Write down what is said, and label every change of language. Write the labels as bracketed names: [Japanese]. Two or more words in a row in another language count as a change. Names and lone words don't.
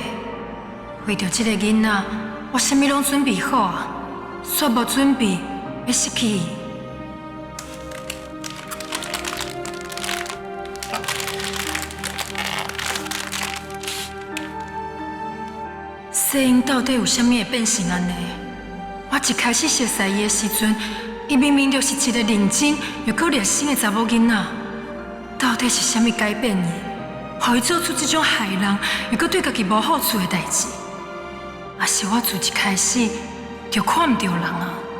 [Min Nan Chinese] 为着这个囡仔，我啥物拢准备好啊，煞无准备要失去伊。世英到底有啥物会变成安尼？我一开始熟悉伊的时阵，伊明明就是一个认真又够热心的查某囡仔，到底是啥物改变伊？互伊做出这种害人又搁对家己无好处的代志，也是我自一开始就看唔到人啊！